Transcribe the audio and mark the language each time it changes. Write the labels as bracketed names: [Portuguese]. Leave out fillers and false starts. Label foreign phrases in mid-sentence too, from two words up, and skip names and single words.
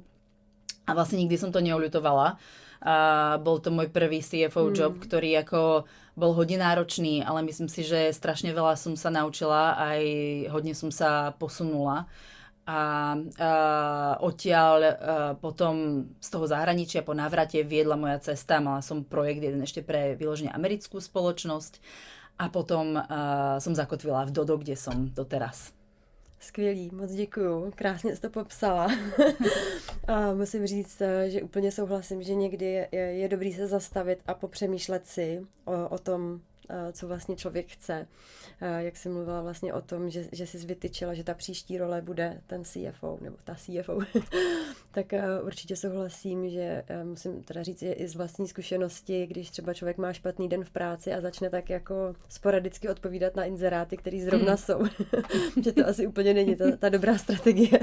[Slovak] A vlastne nikdy som to neoľutovala. Bol to môj prvý [English] CFO job, [Slovak] ktorý ako bol hodne náročný, ale myslím si, že strašne veľa som sa naučila, aj hodne som sa posunula. A odtiaľ potom z toho zahraničia po návrate viedla moja cesta. Mala som projekt jeden ešte pre vyložene americkú spoločnosť a potom som zakotvila v Dodo, kde som doteraz. [Czech] Skvělý, moc děkuju, krásně jsi to popsala. A musím říct, že úplně souhlasím, že někdy je dobrý se zastavit a popřemýšlet si o tom, co vlastně člověk chce. Jak jsi mluvila vlastně o tom, že jsi vytyčila, že ta příští role bude ten CFO, nebo ta CFO, tak určitě souhlasím, že musím teda říct, že i z vlastní zkušenosti, když třeba člověk má špatný den v práci a začne tak jako sporadicky odpovídat na inzeráty, který zrovna jsou, že to asi úplně není ta dobrá strategie.